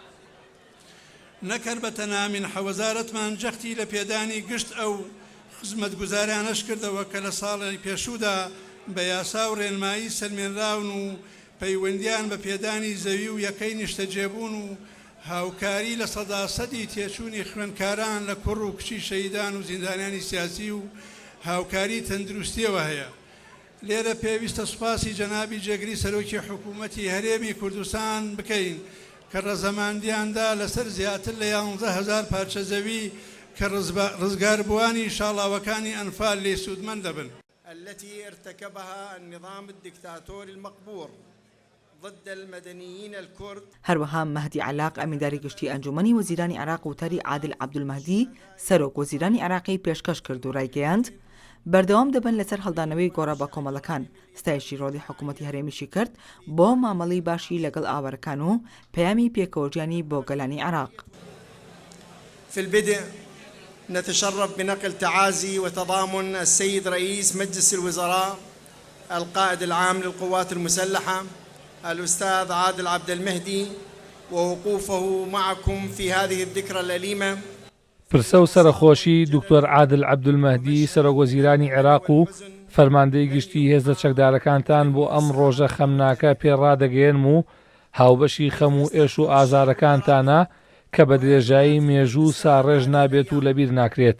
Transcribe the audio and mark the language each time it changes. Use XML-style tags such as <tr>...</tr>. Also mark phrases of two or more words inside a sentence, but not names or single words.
<ckb>نەکەر بە تەنها منحە وەزارەتمان جەختی لە پێدانی گشت ئەو خزمەتگوزاریانەش کردەوە کە لە ساڵی پێشوودا بە یاسا و ڕێنمایی سەرمێنراون و پەیوەندیان بە پێدانی زەوی و یەکەی نیشتەجێبوون و هاوکاری لە سەداسەدی تێچوونی خوێندکاران لە کوڕ و کچی شەیدان و زیندانیانی سیاسی و هاوکاری تەندروستیەوە هەیە. لێرە پێویستە سوپاسی جەنابی جێگری سەرۆکی حکوومەتی هەرێمی کوردستان بکەین کە ڕەزەماندیاندا لەسەر زیاتر لە 11,000 پارچە زەوی کە ڕزگاربووانی شاڵاوەکانی ئەنفال لێ سوودمەند دەبن.</ckb> <ar>التي ارتكبها النظام الدكتاتوري المقبور ضد المدنيين الكرد.</ar> <ckb>هەروەها مەهدی علاق ئەمینداری گشتی ئەنجومەنی وەزیرانی عێراق وتاری عادل عەبدولمەهدی سەرۆک وەزیرانی عێراقی پێشکەش کرد و ڕایگەیاند بەردەوام دەبن لەسەر هەڵدانەوەی گۆڕە بە کۆمەڵەکان. ستایشی ڕۆڵی حکوومەتی هەرێمیشی کرد بۆ مامەڵی باشی لەگەڵ ئاوەرەکان و پەیامی پێکەوەژیانی بۆ گەلانی عێراق.</ckb> <ar>في البدء نتشرف بنقل تعازي وتضامن السيد رئيس مجلس الوزراء القائد العام للقوات المسلحة الأستاذ عادل عبد المهدي ووقوفه معكم في هذه الذكرى الأليمة.</ar> <ckb>پرسە و سەرخۆشی دکتۆر عادل عەبدولمەهدی سەرۆک وەزیرانی عێراق و فەرماندەی گشتی هێزە چەکدارەکانتان بۆ ئەم ڕۆژە خەمناکە پێڕادەگەێنم و هاوبەشی خەم و ئێش و ئازارەکانتانە کە بە درێژایی مێژوو ساڕێژ نابێت و لەبیر ناکرێت.</ckb>